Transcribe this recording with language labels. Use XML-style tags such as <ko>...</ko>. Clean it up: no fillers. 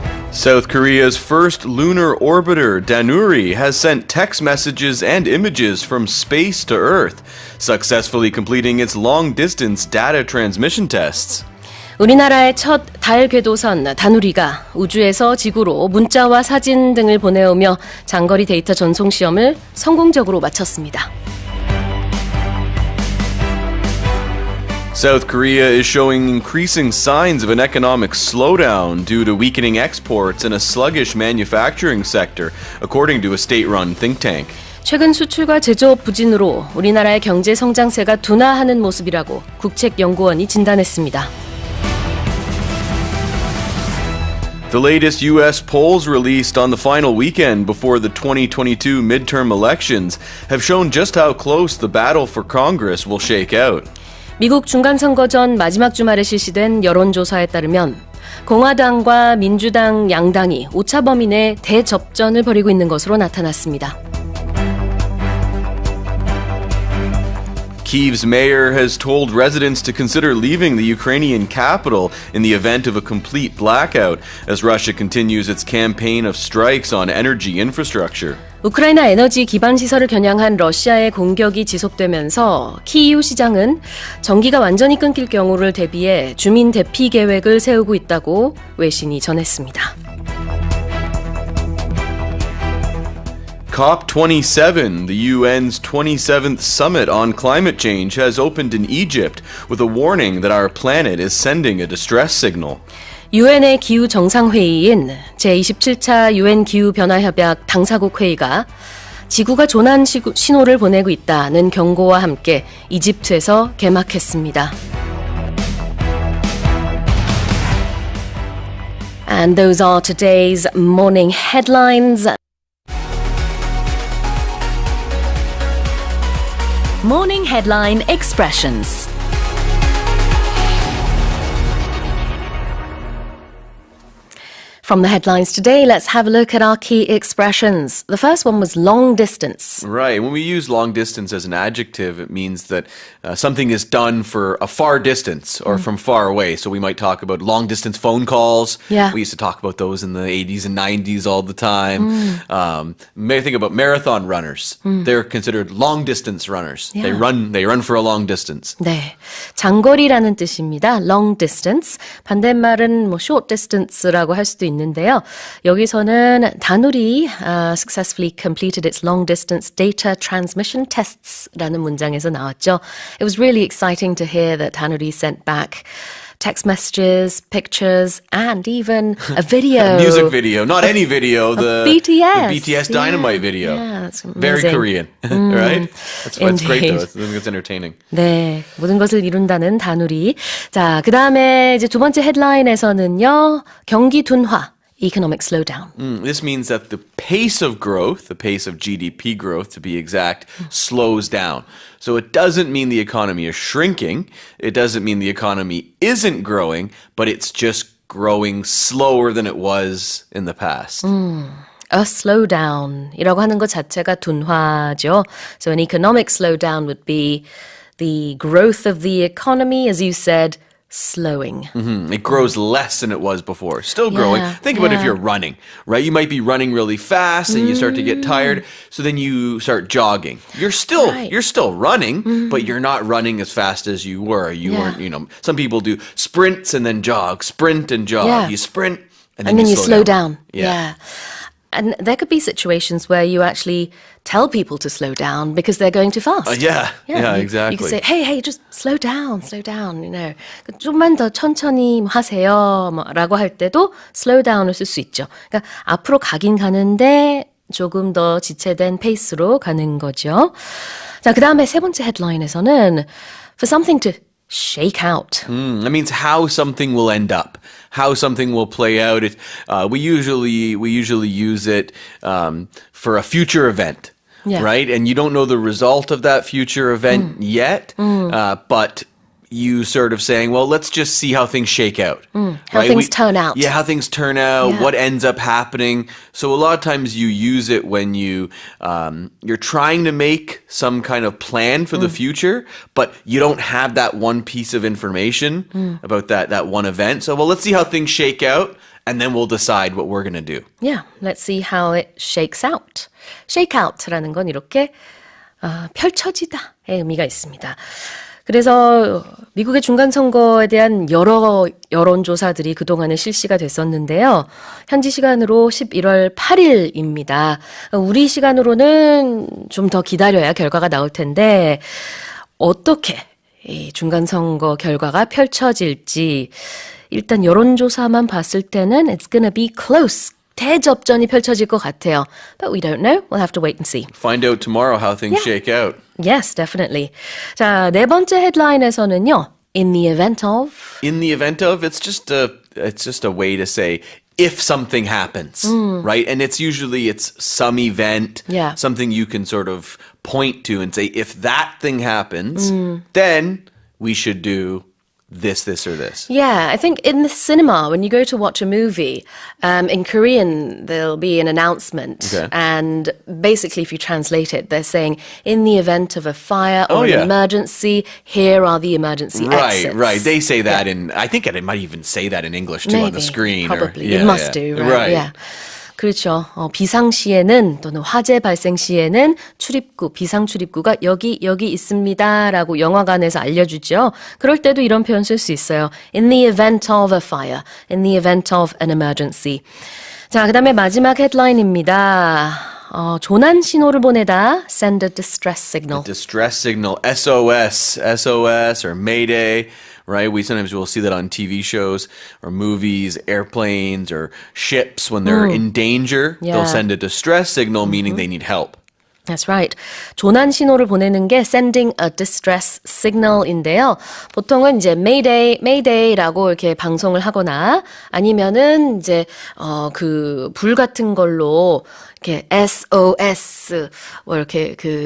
<en>South Korea's first lunar orbiter, Danuri, has sent text messages and images from space to Earth, successfully completing its long-distance data transmission tests.</en> <ko>우리나라의 첫 달 궤도선 다누리가 우주에서 지구로 문자와 사진 등을 보내오며 장거리 데이터 전송 시험을 성공적으로 마쳤습니다.</ko> <en>South Korea is showing increasing signs of an economic slowdown due to weakening exports and a sluggish manufacturing sector, according to a state-run think tank.</en> <ko>최근 수출과 제조업 부진으로 우리나라의 경제 성장세가 둔화하는 모습이라고 국책연구원이 진단했습니다.</ko> <en>The latest U.S. polls released on the final weekend before the 2022 midterm elections have shown just how close the battle for Congress will shake out.</en> <ko>미국 중간선거 전 마지막 주말에 실시된 여론조사에 따르면 공화당과 민주당 양당이 오차 범위 내 대접전을 벌이고 있는 것으로 나타났습니다.</ko> <en>Kyiv's mayor has told residents to consider leaving the Ukrainian capital in the event of a complete blackout as Russia continues its campaign of strikes on energy infrastructure.</en> <ko>우크라이나 에너지 기반 시설을 겨냥한 러시아의 공격이 지속되면서 키이우 시장은 전기가 완전히 끊길 경우를 대비해 주민 대피 계획을 세우고 있다고 외신이 전했습니다.</ko> <en>COP27, the UN's 27th summit on climate change, has opened in Egypt with a warning that our planet is sending a distress signal.</en> <ko>유엔의 기후 정상회의인 제27차 유엔 기후변화협약 당사국 회의가 지구가 조난 신호를 보내고 있다는 경고와 함께 이집트에서 개막했습니다.</ko> <en>And those are today's morning headlines. Morning headline expressions. From the headlines today, let's have a look at our key expressions. The first one was long distance. Right. When we use long distance as an adjective, it means that something is done for a far distance or from far away. So we might talk about long distance phone calls. Yeah. We used to talk about those in the 80s and 90s all the time. May think about marathon runners. They're considered long distance runners. Yeah. They run for a long distance.</en> <ko>네, 장거리라는 뜻입니다.</ko> <en>Long distance.</en> <ko>반대말은 뭐 short distance라고 할 수도 있는데요. 여기서는</ko> <en>다누리 successfully completed its long distance data transmission tests</en> <ko>라는 문장에서 나왔죠.</ko> <en>It was really exciting to hear that Danuri sent back text messages, pictures, and even a video. A music video, not any video. The BTS. The BTS Dynamite video. Yeah, that's amazing. Very Korean, right? That's great though. I think it's entertaining.</en> <ko>네, 모든 것을 이룬다는 다누리. 자, 그 다음에 이제 두 번째 헤드라인에서는요, 경기 둔화.</ko> <en>Economic slowdown. This means that the pace of growth, the pace of GDP growth to be exact, slows down. So it doesn't mean the economy is shrinking. It doesn't mean the economy isn't growing, but it's just growing slower than it was in the past. A slowdown</en> <ko>이라고 하는 것 자체가 둔화죠.</ko> <en>So an economic slowdown would be the growth of the economy, as you said, slowing. It grows less than it was before. Still growing. Think about if you're running, right? You might be running really fast and you start to get tired. So then you start jogging. You're still running, but you're not running as fast as you were. You weren't, some people do sprints and then jog, sprint and jog. Yeah. You sprint and And then you slow down. Yeah. And there could be situations where you actually tell people to slow down because they're going too fast. Exactly. You could say, hey, just slow down,</en> <ko>좀만 더 천천히 하세요, 라고 할 때도 slow down을 쓸 수 있죠. 그러니까 앞으로 가긴 가는데 조금 더 지체된 페이스로 가는 거죠. 자, 그 다음에 세 번째 헤드라인에서는</ko> <en>for something to shake out. That means how something will end up, how something will play out. We usually use it for a future event, right? And you don't know the result of that future event yet, but you sort of saying, well, let's just see how things shake out. How things turn out. Yeah, how things turn out, what ends up happening. So a lot of times you use it when you're trying to make some kind of plan for the future, but you don't have that one piece of information about that one event. So, well, let's see how things shake out, and then we'll decide what we're going to do. Yeah, let's see how it shakes out.</en> <ko>Shake out라는 건 이렇게 펼쳐지다의 의미가 있습니다. 그래서 미국의 중간선거에 대한 여러 여론조사들이 그동안에 실시가 됐었는데요. 현지 시간으로 11월 8일입니다. 우리 시간으로는 좀 더 기다려야 결과가 나올 텐데 어떻게 이 중간선거 결과가 펼쳐질지 일단 여론조사만 봤을 때는</ko> <en>it's gonna be close.</en> <ko>대접전이 펼쳐질 것 같아요.</ko> <en>But we don't know. We'll have to wait and see. Find out tomorrow how things shake out. Yes, definitely.</en> <ko>자, 네 번째 헤드라인에서는요.</ko> <en>In the event of. In the event of, it's just a way to say if something happens, right? And it's some event, something you can sort of point to and say, if that thing happens, then we should do this, or this. Yeah, I think in the cinema, when you go to watch a movie, in Korean, there'll be an announcement. Okay. And basically, if you translate it, they're saying, in the event of a fire or an emergency, here are the emergency exits. Right. They say that I think it might even say that in English too on the screen. Probably. It must do, right? Yeah.</en> <ko>그렇죠. 비상 시에는 또는 화재 발생 시에는 출입구, 비상 출입구가 여기 있습니다라고 영화관에서 알려주죠. 그럴 때도 이런 표현 쓸 수 있어요.</ko> <en>In the event of a fire, in the event of an emergency.</en> <ko>자, 그다음에 마지막 헤드라인입니다. 조난 신호를 보내다,</ko> <en>send a distress signal. A distress signal, SOS or Mayday. Right? Sometimes we'll see that on TV shows or movies, airplanes or ships when they're in danger. Yeah. They'll send a distress signal, meaning they need help. That's right.</en> <ko>조난 신호를 보내는 게</ko> <en>sending a distress signal</en> <ko>인데요. 보통은 이제 Mayday라고 이렇게 방송을 하거나 아니면은 이제 그 불 같은 걸로 이렇게 SOS 뭐 이렇게</ko>